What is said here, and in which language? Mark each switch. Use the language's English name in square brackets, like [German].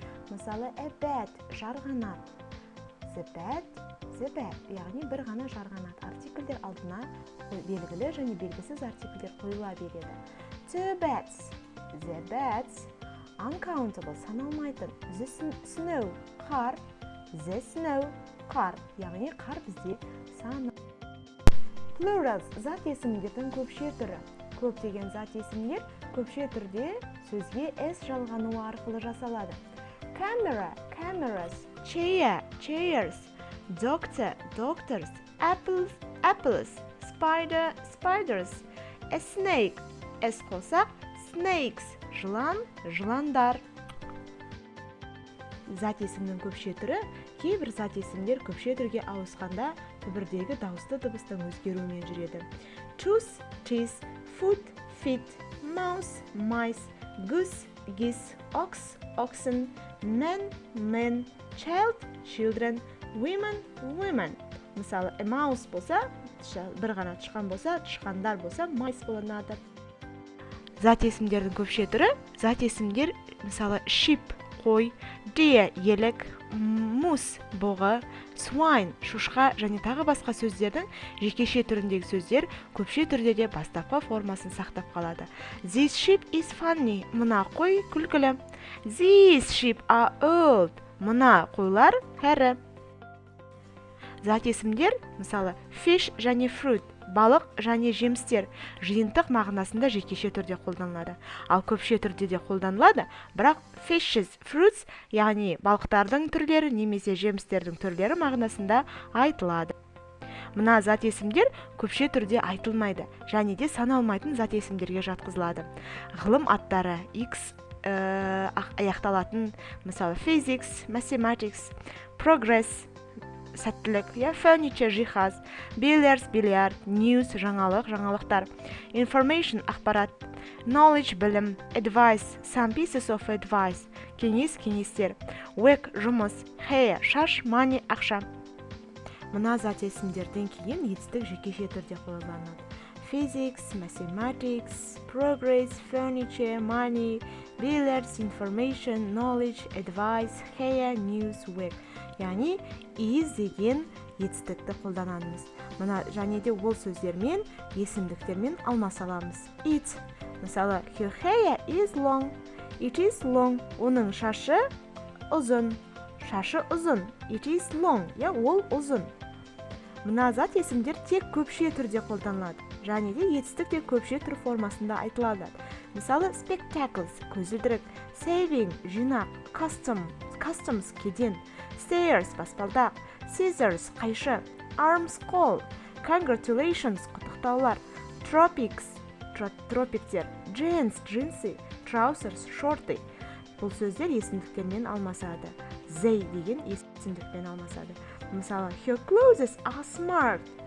[Kazakh] Мысалы, a bat, жарғанат. The bat, яғни бір ғана жарғанат. Артикльдер алдына белгілі және белгісіз артикльдер қойыла береді. [English] Two bats, the bats. Uncountable, саналмайтын. The snow, қар. The snow, қар. [Kazakh] Яғни қар бізде саны. Plurals, зат есімдердің көпше түрі. Көптеген зат есімдер көпше түрде сөзге s жалғануы арқылы жасалады. [English] Camera, cameras. Chair, chairs. Doctor, doctors. Apples, spider, spiders. A snake, s қосақ, snakes. [Kazakh] Жылан, жыландар. Зат есімнің көпше түрі, кейбір зат есімдер көпше түрге ауысқанда түбірдегі дауысты дыбыстың өзгеруімен жүреді. [English] Tooth, teeth, foot, feet, mouse, mice, goose, geese, ox, oxen, man, men, child, children, women, women. [Kazakh] Мысалы, a mouse болса, бір ғана тышқан болса, тышқандар болса, mice боланады. Зат есімдердің көпше түрі, зат есімдер, мысалы, sheep, қой, deer, елік, moose, бұғы, swine, шошқа және тағы басқа сөздердің жекеше түріндегі сөздер көпше түрде де бастапқы формасын сақтап қалады. [English] This sheep is funny. [Kazakh] Мына қой күлкілі. [English] These sheep are old. [Kazakh] Мына қойлар кәрі. Зат есімдер, мысалы, fish және fruit, балық және жемістер жиынтық мағынасында жекеше түрде қолданылады. Ал көпше түрде де қолданылады, бірақ fishes, fruits, яғни балықтардың түрлері немесе жемістердің түрлері мағынасында айтылады. Мына зат есімдер көпше түрде айтылмайды және де саналмайтын зат есімдерге жатқызылады. Ғылым аттары X аяқталатын, мысалы, physics, mathematics, progress, сәттілік, furniture, жиһаз, billiards, бильярд, news, жаңалық, жаңалықтар, information, ақпарат, knowledge, білім, advice, some pieces of advice, кеңес, кеңестер, work, жұмыс, hair, шаш, money, ақша. Мына зат есімдерден кейін етістік жекеше түрде қолданылады. Physics, mathematics, progress, furniture, money, billiards, information, knowledge, advice, hair, news, work. Яғни, is деген етістікті қолданамыз. Мына және де ол сөздермен, есімдіктермен алмаса аламыз. [English] It. Мысалы, her hair is long. It is long. [Kazakh] Оның шашы ұзын. Шашы ұзын. It is long. Ол ұзын. Мына зат есімдер тек көпше түрде қолданылады. Және де етістік те көпше түр формасында айтылады. Мысалы, spectacles, көзілдірік, saving, жинақ, customs, кеден, stairs, баспалдақ, scissors, қайшы, arms, қол, congratulations, құттықтаулар, tropics, тропиктер, jeans, джинсы, trousers, шорты. Бұл сөздер есімдіктермен алмасады. They деген есімдікпен алмасады. [English] Мысалы, her clothes are smart.